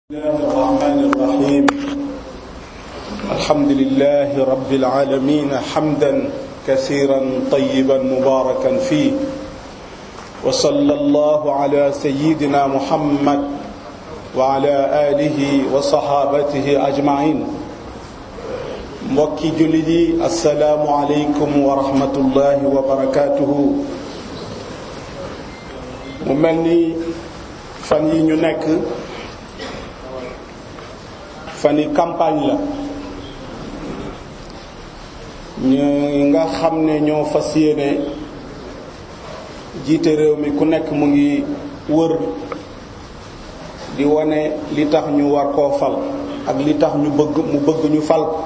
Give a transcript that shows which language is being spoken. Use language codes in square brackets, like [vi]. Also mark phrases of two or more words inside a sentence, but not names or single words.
[ar] الله الرحمن الرحيم الحمد لله رب العالمين حمدا كثيرا طيبا مباركا فيه وصلى الله على سيدنا محمد وعلى آله وصحابته أجمعين [wo] mbokki jullit yi [ar] السلام عليكم ورحمة الله وبركاته. [wo] mu mel ni fan yi ñu nekk fani campagne la ñu nga xam ne ñoo fas yéene jiite réew mi ku nekk mu ngi wër di wane li tax ñu war koo fal ak li tax ñu bëgg ñu fal.